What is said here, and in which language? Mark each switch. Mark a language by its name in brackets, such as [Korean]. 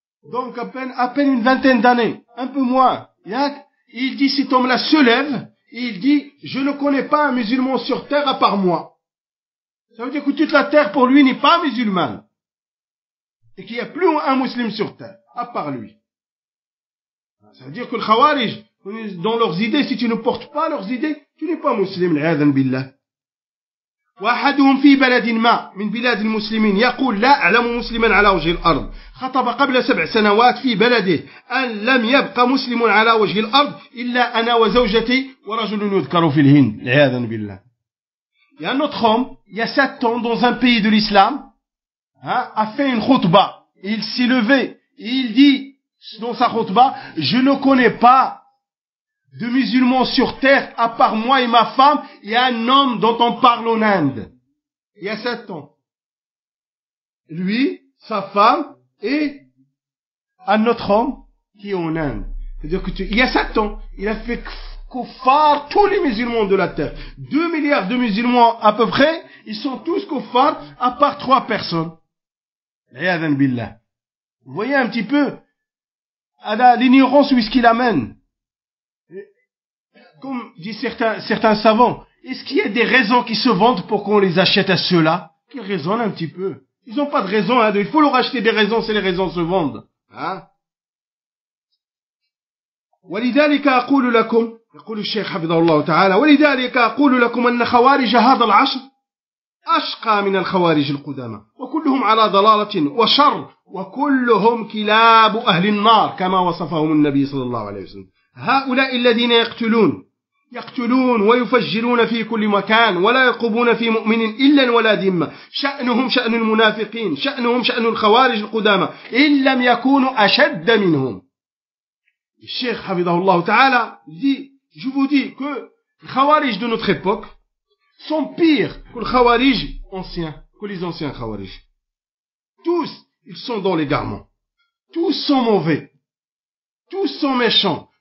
[French] Donc à peine une vingtaine d'années, un peu moins. Il dit, cet homme-là se lève, et il dit, je ne connais pas un musulman sur terre à part moi. Ça veut dire que toute la terre pour lui n'est pas musulmane. Et qu'il n'y a plus un musulman sur terre, à part lui. Ça veut dire que le Khawarij, dans leurs idées, si tu ne portes pas leurs idées, tu n'es pas musulman, l'aïdhan billah. [Arabic] واحدهم في بلد ما من بلاد المسلمين يقول لا أعلم مسلما على وجه الأرض، خطب قبل 7 سنوات في بلده أن لم يبقى مسلم على وجه الأرض إلا أنا وزوجتي ورجل يذكر في الهند، عياذا بالله. يا نطخم يا ستون دون زان بي دو الإسلام أفين خطبة [French] il s'est levé et il dit dans sa khutba, je ne connais pas de musulmans sur terre à part moi et ma femme et un homme dont on parle en Inde. Il y a 7 ans. Lui, sa femme et un autre homme qui est en Inde. C'est-à-dire que il y a 7 ans, il a fait kuffar tous les musulmans de la terre. 2 milliards de musulmans à peu près, ils sont tous kuffar à part 3 personnes. L'ayadhan billah. Vous voyez un petit peu l'ignorance où est-ce qu'il amène. Comme disent certains savants, est-ce qu'il y a des raisons qui se vendent pour qu'on les achète à ceux-là? Qu'ils raisonnent un petit peu. Ils n'ont pas de raison. Hein, il faut leur acheter des raisons si les raisons se vendent. [Arabic] ولذلك أقول لكم يقول الشيخ حفظه الله تعالى ولذلك أقول لكم أن خوارج هذا العصر أشقى من الخوارج القدامى وكلهم على ضلالة وشر وكلهم كلاب أهل النار كما وصفهم النبي صلى الله عليه وسلم. هؤلاء الذين يقتلون ويفجرون في كل مكان ولا يقبون في مؤمن إلا ولا ذمة، شأنهم شأن المنافقين، شأنهم شأن الخوارج القدامى إن لم يكونوا أشد منهم. الشيخ حفظه الله تعالى [French] je vous dis que الخوارج de notre époque sont pires que les khawarij anciens, que les anciens khawarij. Tous, ils sont dans l'égarement. Tous sont mauvais. Tous sont méchants.